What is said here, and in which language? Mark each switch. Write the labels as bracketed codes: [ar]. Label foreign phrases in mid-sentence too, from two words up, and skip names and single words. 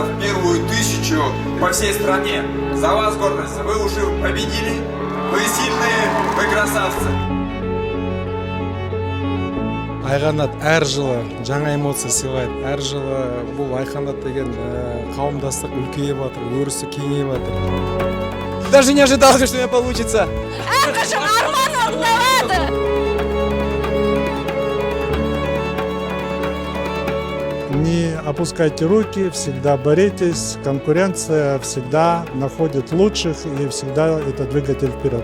[ru] в первую 1000 по всей стране. За вас гордость, вы уже победили. Вы сильные, вы красавцы. [kk] Айқанат әр жылы жаңа эмоция сыйлайды. Әр жылы бұл Айқанат деген қауымдастық үлкейіп жатыр, өрісі кеңейіп жатыр. [ru] Даже не ожидал, что у меня получится. Не опускайте руки, всегда боритесь. Конкуренция всегда находит лучших и всегда это двигатель вперед.